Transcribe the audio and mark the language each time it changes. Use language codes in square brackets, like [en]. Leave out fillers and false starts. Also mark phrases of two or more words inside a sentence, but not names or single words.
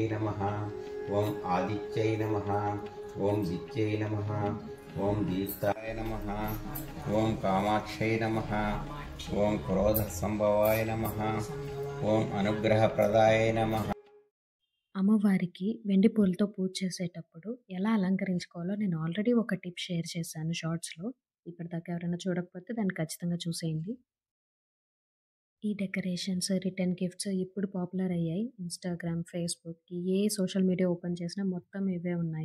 [sa] नमः ओं आदित्यै नमः ओं दित्यै नमः ओं दीप्ताय नमः ओं कामाक्षै नमः ओं क्रोधसंभवाय नमः ओं अनुग्रहप्रदाय नमः. [te] అమ్మవారికి వెండి పూలతో పూజ చేసేటప్పుడు ఎలా అలంకరించుకోవాలో నేను ఆల్రెడీ ఒక [en] tip share [te] చేశాను షార్ట్స్‌లో. ఇప్పటిదాకా ఎవరైనా చూడకపోతే దాన్ని ఖచ్చితంగా చూసేయండి. ఈ డెకరేషన్స్, [en] return gifts [te] ఇప్పుడు పాపులర్ అయ్యాయి. ఇన్‌స్టాగ్రామ్, ఫేస్‌బుక్ ఏ [en] social media open [te] చేసినా మొత్తం ఇవే ఉన్నాయి.